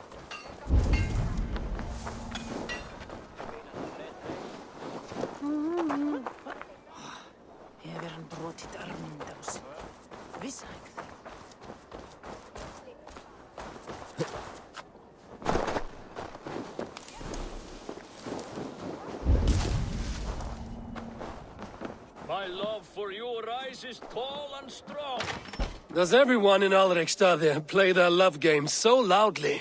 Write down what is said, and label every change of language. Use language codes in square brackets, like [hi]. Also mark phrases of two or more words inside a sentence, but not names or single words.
[is] Hefur hann brotið arminn á sig? Vissi hann ekki það? [en] My love for you rises tall and strong. Does everyone in Alrikstad play their love game so loudly?